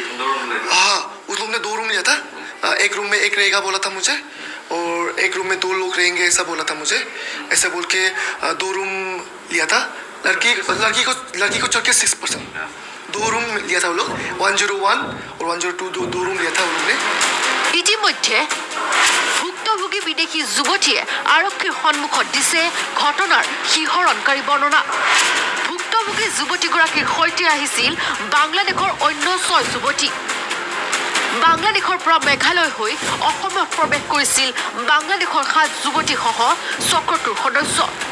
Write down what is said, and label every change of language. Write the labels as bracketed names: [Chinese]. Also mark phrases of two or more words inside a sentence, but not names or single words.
[Hindi] हाँ उस लोग ने 2 रूम लिया था एक रूम में एक रहेगा बोला था मुझे और एक रूम में 2 लोग रहेंगे ऐसा बोला था मुझे ऐसे बोल के 2 रूम लिया था लड़की को चढ़ के 6% 2 रूम लिया था वो लोग 101 और 102 दो रूम लिया था वो लोग ने [Assamese] ইতিমধ্যে ভুক্তভোগী বিদেশী যুৱতীয়ে আৰক্ষীৰ সন্মুখত দিছে ঘটনাৰ শিহৰণকাৰী বৰ্ণনা ভুক্তভোগী যুৱতীগৰাকীৰ সৈতে আহিছিল বাংলাদেশৰ অন্য ৬ যুৱতী বাংলাদেশৰ পৰা মেঘালয় হৈ অসমত প্ৰৱেশ কৰিছিল বাংলাদেশৰ ৭ যুৱতীসহ চক্ৰটোৰ সদস্য